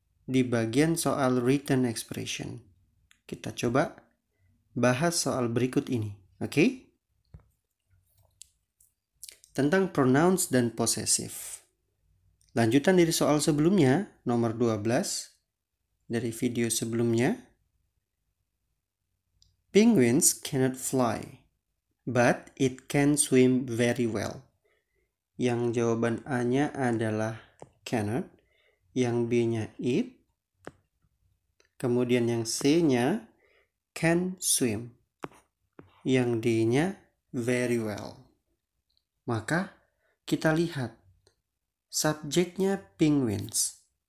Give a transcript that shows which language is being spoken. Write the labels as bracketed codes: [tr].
[id] Di bagian soal written expression. Kita coba bahas soal berikut ini, oke? Tentang pronouns dan possessive. Lanjutan dari soal sebelumnya, nomor 12, dari video sebelumnya. [en] Penguins cannot fly, but it can swim very well. [id] Yang jawaban A-nya adalah cannot, yang B-nya it, kemudian yang C-nya can swim, yang D-nya very well. Maka kita lihat subjeknya penguins.